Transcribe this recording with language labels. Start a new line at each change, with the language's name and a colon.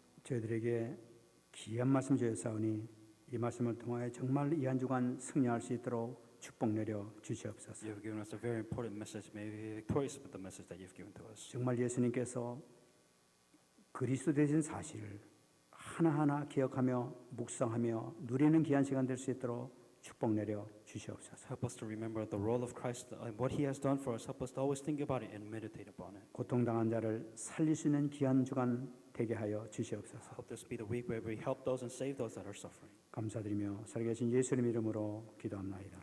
Korean: 저희들에게 귀한 말씀 주셨사오니 이 말씀을 통하여 정말 이 한 주간 승리할 수 있도록 축복 내려 주시옵소서.
English: You have given us a very important message. May we be victorious with the message that you've given to us.
Korean: 정말 예수님께서 그리스도 되신 사실을 하나하나 기억하며 묵상하며 누리는 귀한 시간 될 수 있도록 축복 내려 주시옵소서.
English: Help us to remember the role of Christ and what He has done for us. Help us to always think about it and meditate upon it.
Korean: 고통당한 자를 살릴 수 있는 귀한 주간 되게 하여 주시옵소서.
English: Help this be the week where we help those and save those that are suffering.
Korean: 감사드리며 살아계신 예수님 이름으로 기도합나이다.